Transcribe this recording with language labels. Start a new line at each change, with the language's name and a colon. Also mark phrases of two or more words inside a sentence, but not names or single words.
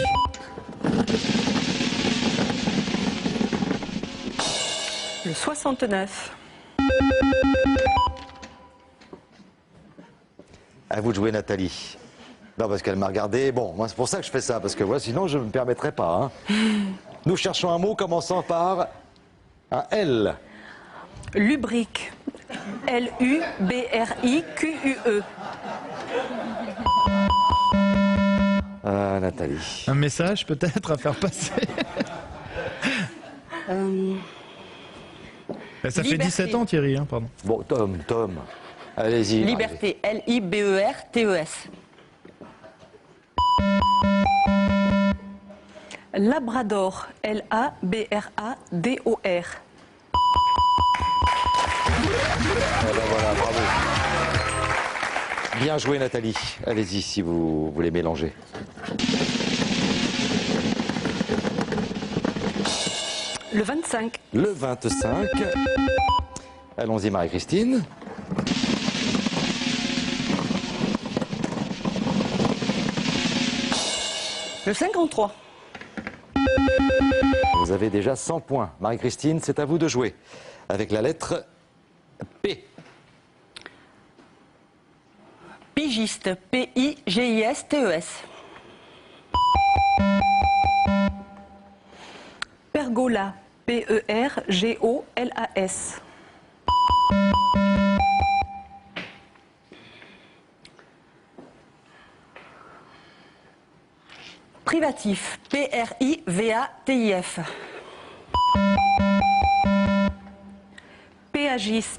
French: Le 69. À vous de jouer, Nathalie. Non, parce qu'elle m'a regardé. Bon, moi, c'est pour ça que je fais ça, parce que moi, sinon, je ne me permettrais pas. Hein. Nous cherchons un mot commençant par un L. Lubrique. L-U-B-R-I-Q-U-E. Ah, Nathalie. Un message peut-être à faire passer. Ça fait Liberté. 17 ans Thierry, hein, pardon. Bon, Tom. Allez-y. Liberté. L-I-B-E-R-T-E-S. Labrador. L-A-B-R-A-D-O-R. Voilà, bravo. Bien joué, Nathalie. Allez-y, si vous voulez mélanger. Le 25. Le 25. Allons-y, Marie-Christine. Le 53. Vous avez déjà 100 points. Marie-Christine, c'est à vous de jouer. Avec la lettre P. Pigiste. P-I-G-I-S-T-E-S. Pergola. P-E-R-G-O-L-A-S. Privatif. P-R-I-V-A-T-I-F. Péagiste.